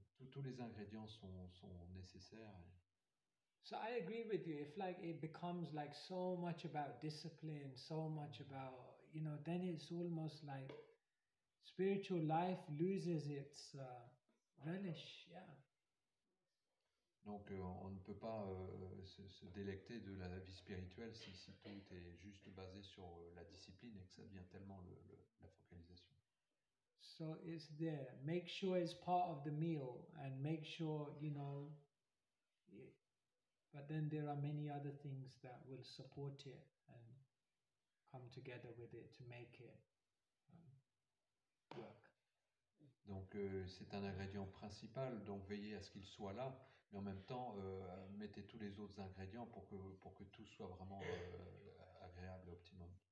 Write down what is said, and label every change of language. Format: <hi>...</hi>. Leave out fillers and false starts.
<fr>Tous les ingrédients sont nécessaires.</fr> <en>So I agree with you. If like it becomes like so much about discipline, so much about, you know, then it's almost like spiritual life loses its relish. Yeah.</en> <fr>Donc on ne peut pas se délecter de la vie spirituelle si tout est juste basé sur la discipline et que ça devient tellement la focalisation.</fr> <en>So it's there. Make sure it's part of the meal, and make sure, you know, but then there are many other things that will support it and come together with it to make it work.</en> <fr>Donc c'est un ingrédient principal, donc veillez à ce qu'il soit là, mais en même temps mettez tous les autres ingrédients pour que tout soit vraiment agréable et optimum.</fr>